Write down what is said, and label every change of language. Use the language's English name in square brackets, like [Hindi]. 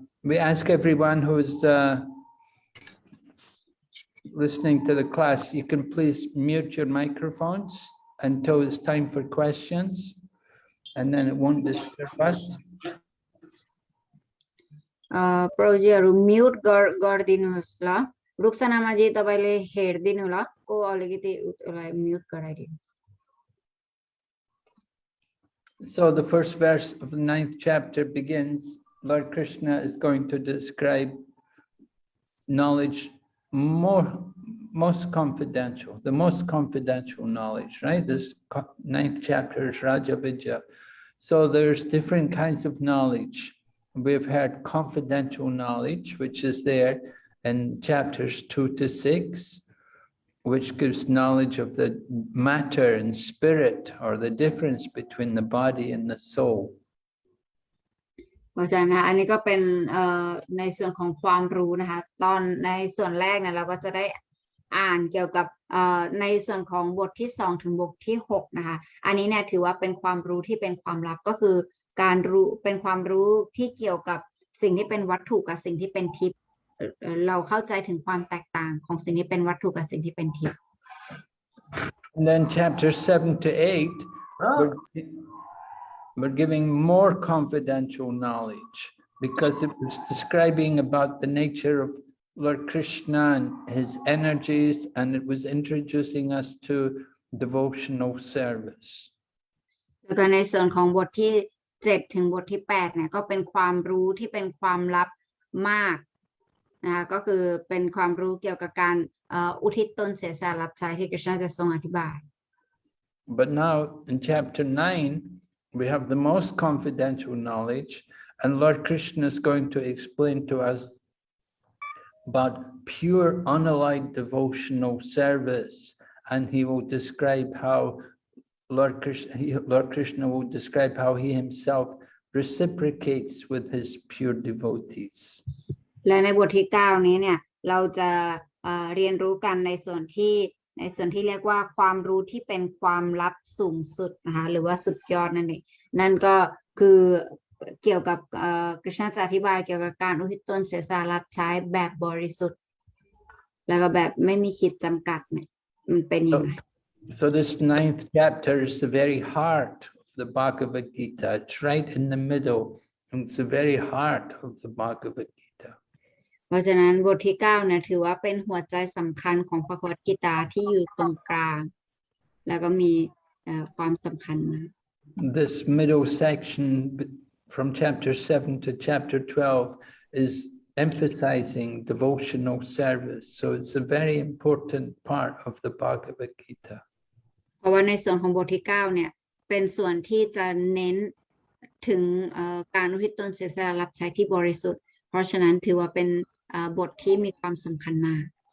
[English] We ask everyone who's listening to the class, you can please mute your microphones until it's time for questions, and then it won't disturb us. [Nepali] प्रोजेहरू mute गरिदिनुहोस् ल रुक्सनामाजी तपाईले हेर्दिनु ल को अलिकति उलाई mute गराइदिनु. [English] So the first verse of the 9th chapter begins, Lord Krishna is going to describe knowledge most confidential, the most confidential knowledge, right? This 9th chapter is Raja Vidya. So there's different kinds of knowledge. We've heard confidential knowledge, which is there in chapters 2 to 6, which gives knowledge of the matter and spirit, or the difference between the body and the soul. [Thai] เพราะฉะนั้นอันนี้ก็เป็นในส่วนของความรู้นะคะตอนในส่วนแรกเนี่ยเราก็จะได้อ่านเกี่ยวกับในส่วนของบทที่2ถึงบทที่6นะคะอันนี้เนี่ยถือว่าเป็นความรู้ที่เป็นความลับก็คือการรู้เป็นความรู้ที่เกี่ยวกับสิ่งที่เป็นวัตถุกับสิ่งที่เป็นทิพย์เราเข้าใจถึงความแตกต่างของสิ่งที่เป็นวัตถุกับสิ่งที่เป็นทิพย์ [English] And then chapter 7 to 8 we're giving more confidential knowledge because it was describing about the nature of Lord Krishna and his energies, and it was introducing us to devotional service. [Thai] แล้วก็ในส่วนของบทที่7ถึงบทที่8เนี่ยก็เป็นความรู้ที่เป็นความลับมากนะคะก็คือเป็นความรู้เกี่ยวกับการอุทิศตนเสียสละรับใช้ที่กฤษณะจะทรงอธิบาย [English] But now in chapter 9 we have the most confidential knowledge, and Lord Krishna is going to explain to us about pure unalloyed devotional service, and he will describe how Lord Krishna will describe how he himself reciprocates with his pure devotees. [Thai] และในบทที่9นี้เนี่ยเราจะเรียนรู้กันในส่วนที่เรียกว่าความรู้ที่เป็นความลับสูงสุดนะคะหรือว่าสุดยอดนั่นเองนั่นก็คือเกี่ยวกับกฤษณะจะอธิบายเกี่ยวกับการอุทิศตนเสียสละรับใช้แบบบริสุทธิ์แล้วก็แบบไม่มีขีดจำกัดเนี่ยมันเป็นยังไง [English] So this 9th chapter is the very heart of the Bhagavad Gita. It's right in the middle, and it's the very heart of the Bhagavad Gita. [Thai] เพราะฉะนั้นบทที่9เนี่ยถือว่าเป็นหัวใจสำคัญของพระคัมภีร์กิตาที่อยู่ตรงกลางแล้วก็มีความสำคัญมาก [English] This middle section from chapter 7 to chapter 12 is emphasizing devotional service. So it's a very important part of the Bhagavad Gita. [Thai] เพราะว่าในส่วนของบทที่9เนี่ยเป็นส่วนที่จะเน้นถึงการอุทิศตนเสียสละรับใช้ที่บริสุทธิ์เพราะฉะนั้นถือว่าเป็นบทที่มีความสำคัญมาก